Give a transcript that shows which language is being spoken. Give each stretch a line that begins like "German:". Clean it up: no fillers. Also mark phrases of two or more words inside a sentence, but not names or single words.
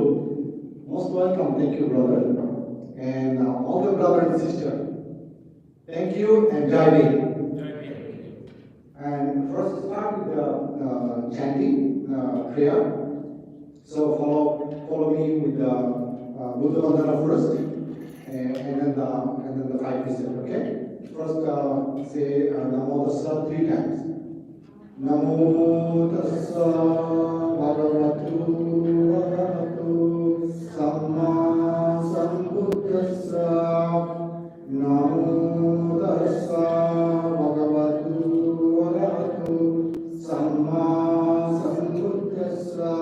English: Most welcome, thank you, brother. And all the brother and sister, thank you and
Hindi: Jai Hind.
English: And first start with the chanting prayer. So follow me with the Buddha Vandana first, and then the 5 precepts. Okay. First say
Pali: Namo Tassa
English: 3 times.
Pali: Namo Tassa Bhagavatu Arahato Samma Sambuddhassa. Namo Tassa Bhagavatu Arahato Samma Sambuddhassa.